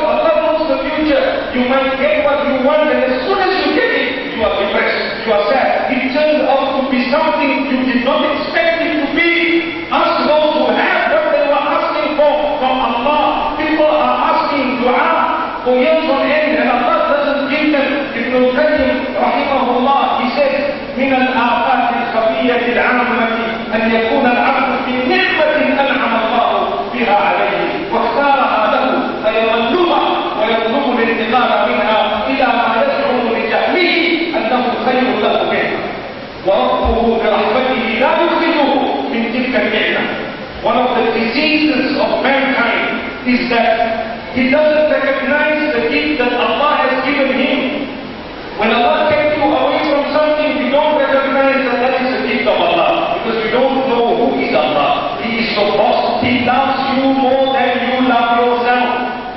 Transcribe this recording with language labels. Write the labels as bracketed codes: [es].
[en] Allah knows the future. You might get what you want, and as soon as you get it, you are depressed, you are sad. It turns out to be something you did not expect it to be. Ask those who have what they were asking for from Allah. People are asking dua for years on end, and Allah doesn't give them. [ar] Ibn al-Qayyim, rahimahullah, [en] he says, [ar] من الآفات الخفية العامة أن يكون العبد في نعمة أنعم الله بها عليه واختارها له فيظلمها ويطلب الانتقال منها إلى ما يزعم لجهله أنه خير له منها وربه برحمته لا يخرجه من تلك النعمة. [en] One of the diseases of mankind is that he doesn't recognize the gift that Allah has given him. When Allah takes you away from something, we don't recognize that that is a gift of Allah, because we don't know who is Allah. He is so vast. He loves you more than you love yourself.